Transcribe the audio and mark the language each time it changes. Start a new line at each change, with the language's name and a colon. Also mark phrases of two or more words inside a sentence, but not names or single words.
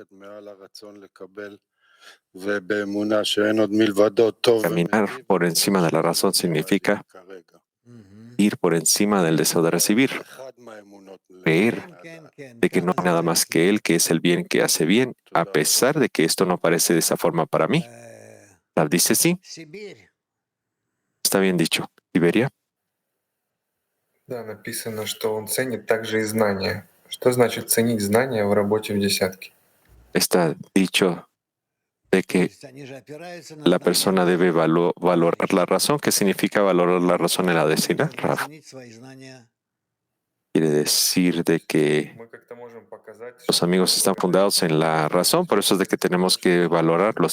Spanish: Caminar por encima de la razón significa ir por encima del deseo de recibir. Creer de que no hay nada más que Él, que es el bien que hace bien, a pesar de que esto no parece de esa forma para mí. Rav dice sí. Está bien dicho. Siberia.
Russian: Да, написано, что он ценит также и знания. Что значит ценить знания в работе в десятке?
Spanish: Está dicho de que la persona debe valorar la razón. ¿Qué significa valorar la razón en la decena, Rav? Quiere decir de que los amigos están fundados en la razón, por eso es de que tenemos que valorarlos.